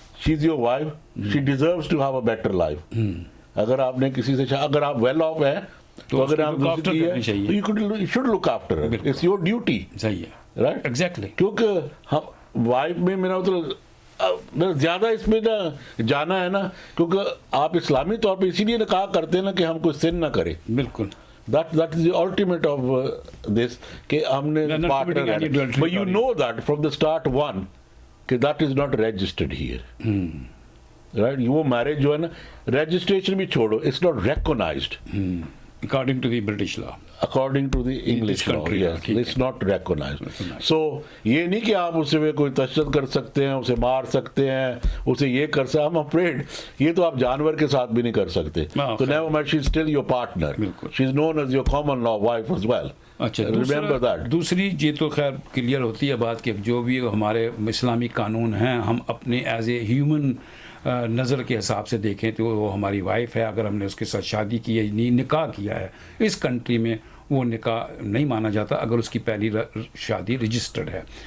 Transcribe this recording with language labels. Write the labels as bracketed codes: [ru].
[en] She is your wife, she deserves to have a better life. [hi] अगर आपने किसी से, अगर आप वेल ऑफ है तो अगर आप दूसरी है, [en] You should look after her, it's your duty. [hi] सही है, [en] Right, exactly. [hi] क्योंकि हम वाइफ में, मेरा मतलब ज़्यादा इसमें ना जाना है ना, क्योंकि आप इस्लामी तौर पे इसीलिए निकाह करते हैं ना कि हम कोई सिन ना करें। बिल्कुल, [en] that is the ultimate of this, [hi] कि हमने partner है, [en] but you know that from the start one कि that is not registered here, right? [hi] वो marriage जो है ना, registration भी छोड़ो, [en] it's not recognized according to the British law, according to the English law, yes, it's not recognized. [hi] So ये नहीं कि आप उसे कोई तशद्दुद कर सकते हैं, उसे मार सकते हैं, उसे ये कर सकते हैं। [en] I'm afraid [hi] ये तो आप जानवर के साथ भी नहीं कर सकते। [en] तो never mind, she's still your partner, she's known as your common law wife as well. [hi] अच्छा, [en] remember that. [hi] दूसरी ये तो खैर क्लियर होती है बात कि जो भी हमारे इस्लामी कानून हैं, हम अपने [en] as a human [hi] नज़र के हिसाब से देखें तो वो हमारी वाइफ है। अगर हमने उसके साथ शादी की है, निकाह किया है इस कंट्री में, वो निकाह नहीं माना जाता अगर उसकी पहली शादी रजिस्टर्ड है।